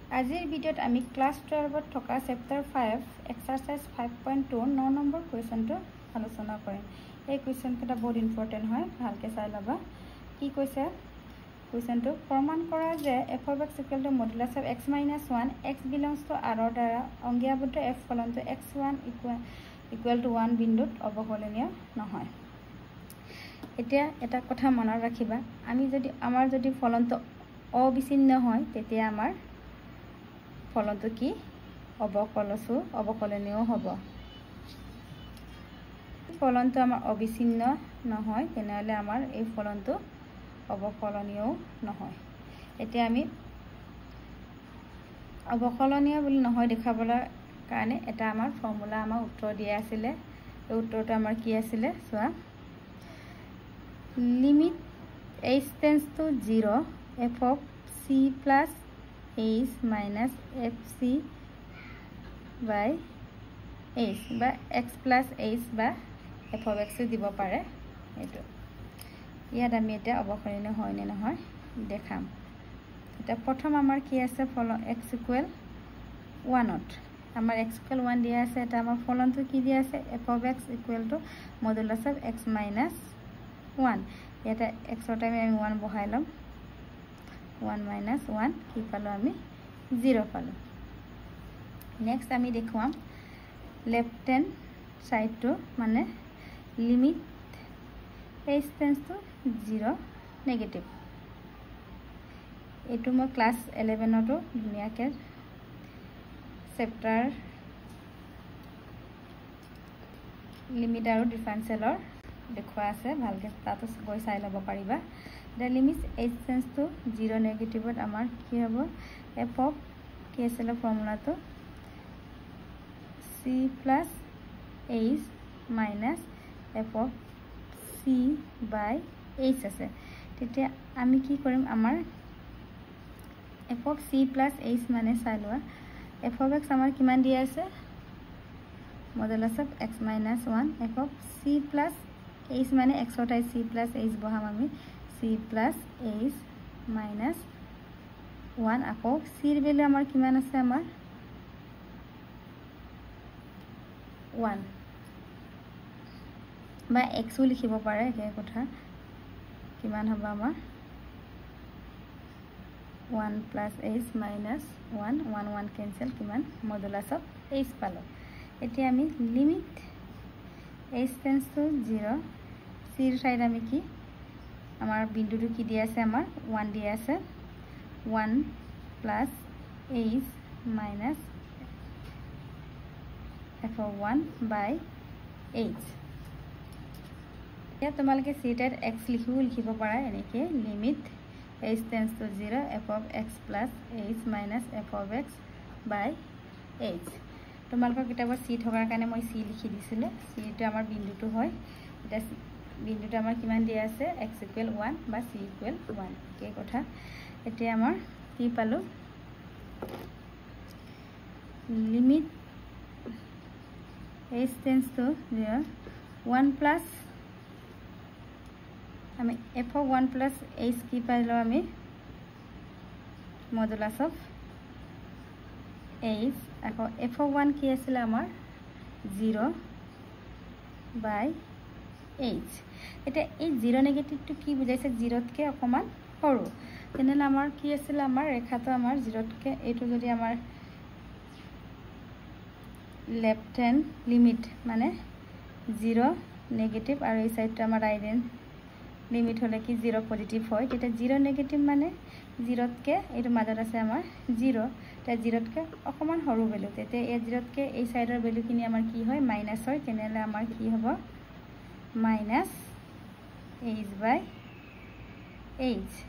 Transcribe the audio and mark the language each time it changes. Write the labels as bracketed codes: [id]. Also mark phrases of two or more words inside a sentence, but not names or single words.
[as] আজিৰ ভিডিঅ'ত আমি ক্লাছ 12ত থকা [en] chapter 5 exercise 5.2 [as] 9 নম্বৰ কুৱেশ্যনটো আলোচনা কৰিম। এই কুৱেশ্যনটা বহুত ইম্পৰ্টেন্ট হয়, ভালকৈ চাই ল'বা। কি কৈছে কুৱেশ্যনটো? প্ৰমাণ কৰা যে [en] f of x equal to modulus of x minus 1 x belongs to r [as] ৰ দ্বাৰা অংগীয়াবদ্ধ f ফলনটো [en] x1 equal to 1 [as] বিন্দুত অৱকলনীয় নহয়। এতিয়া এটা কথা মনত ৰাখিবা, আমাৰ যদি ফলনটো অবিচ্ছিন্ন হয় তেতিয়া আমাৰ ফলনটো কি অৱকলনীয় হ'ব। ফলনটো আমাৰ অবিচ্ছিন্ন নহয় তেনেহলে আমাৰ এই ফলনটো অৱকলনীয় নহয়। এতিয়া আমি অৱকলনীয় বুলি নহয় দেখাবলৈ কাৰণে এটা আমাৰ ফৰ্মুলা আমাৰ উত্তৰ দিয়া আছিলে। এই উত্তৰটো আমাৰ কি আছিলে চোৱা, [en] limit h tends to 0 f of c plus h minus fc by h বা x plus h বা f of x [as] দিব পাৰে। এইটো ইয়াত আমি এটা অৱকলনীয় হয় নে নহয় দেখাম। এটা প্ৰথম আমাৰ কি আছে ফলন x equal 1ত আমাৰ [en] x equal 1 [as] দিয়া আছে। এটা আমাৰ ফলনটো কি দিয়া আছে [en] f of x equal to modulus of x minus 1। [as] এটা x ৰ টাইমে আমি 1 বহাই লম, 1 minus 1 কি পালো আমি 0 পালো। [en] নেক্সট [as] আমি দেখুৱাম [en] left hand sideটো মানে limit h tends to 0 negative. [as] এইটো মই ক্লাছ 11টো ধুনীয়াকৈ [en] chapter limit [as] আৰু ডিফাৰেন্সিয়েলৰ দেখুৱা আছে, ভালকৈ তাতো গৈ চাই ল'ব পাৰিবা। [en] the limit h tends to 0 negativeত [as] আমাৰ কি হ'ব [en] f of [as] কি আছিলে ফৰ্মুলাটো [en] c plus h minus f of c by h আছে। [as] তেতিয়া আমি কি কৰিম, আমাৰ [en] f of c plus h [as] মানে চাই লোৱা [en] f of x [as] আমাৰ কিমান দিয়া আছে [en] modulus of x minus 1 f of c plus h [as] মানে x ৰ ঠাইত c plus h বহাম আমি [en] c plus h minus 1 [as] আকৌ c ৰ ভ্যালু আমাৰ কিমান আছে আমাৰ 1 বা x ও লিখিব পাৰে এই কথা। কিমান হ'ব আমাৰ [en] 1 plus h minus 1 1 1 কেনসেল, কিমান modulus of h পালো। [as] এতিয়া আমি [en] limit h tends to 0 [as] c ৰ ঠাইত আমি কি আমাৰ বিন্দুটো কি দিয়া আছে আমাৰ 1 দিয়া আছে [en] 1 plus h minus f of 1 by h। [as] এতিয়া তোমালোকে c ৰ ঠাইত x লিখিব পাৰা এনেকৈ [en] limit h tends to 0 f of x plus h minus f of x by h. [as] তোমালোকৰ কিতাপত c থকাৰ কাৰণে মই c লিখি দিছিলোঁ। c টো আমাৰ বিন্দুটো হয়, এটা বিন্দুটো আমাৰ কিমান দিয়া আছে [en] x equal 1 [as] বা [en] c equal 1 [as] এই কথা। এতিয়া আমাৰ কি পালো [en] limit h tends to 0 1 plus আমি f of 1 plus h [as] কি পাইলো আমি [en] modulus of h আকৌ f of 1 [as] কি আছিল আমাৰ [en] 0 by h। [as] এটা এই 0 নেগেটিভটো কি বুজাইছে 0তকৈ অকমান সৰু, তেনেহলে আমাৰ কি আছিল আমাৰ ৰেখাটো আমাৰ 0তকৈ এইটো যদি আমাৰ [en] left hand limit [as] মানে 0 নেগেটিভ আৰু এই সাইডটো আমাৰ [en] right hand limit [as] হলে কি 0 পজিটিভ হয়, তেতিয়া 0 নেগেটিভ মানে 0তকৈ এইটো মাজত আছে আমাৰ 0, তেতিয়া 0তকৈ অকমান সৰু ভ্যালু, তেতিয়া এই 0তকৈ এই সাইডৰ ভ্যালুখিনি আমাৰ কি হয় মাইনাস হয়, তেনেহলে আমাৰ কি হ'ব [en] minus h by h.